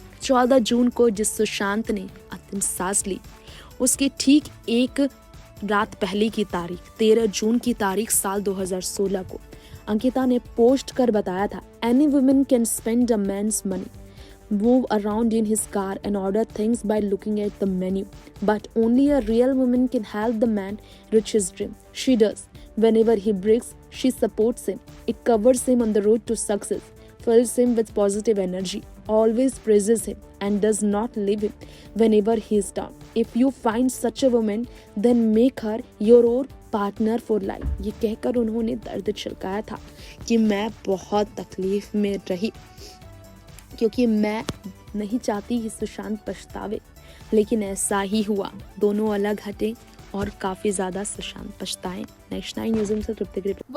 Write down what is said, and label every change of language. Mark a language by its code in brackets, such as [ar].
[hi] 14 जून को जिस सुशांत ने अंतिम सांस ली, उसके ठीक एक रात पहले की तारीख 13 जून की तारीख साल 2016 को अंकिता ने पोस्ट कर बताया था, [en] Any woman can spend a man's money, move around in his car and order things by looking at the menu. But only a real woman can help the man reach his dream. She does. Whenever he breaks, she supports him. It covers him on the road to success, fills him with positive energy, always praises him, and does not leave him whenever he is down. If you find such a woman, then make her your partner for life. [hi] ये कहकर उन्होंने दर्द छिड़काया था कि मैं बहुत तकलीफ में रही क्योंकि मैं नहीं चाहती कि सुशांत पछतावे, लेकिन ऐसा ही हुआ। दोनों अलग हटे और काफी ज्यादा सुशांत पछताए। नेक्स्ट 9 न्यूज़ से तृप्ति की रिपोर्ट।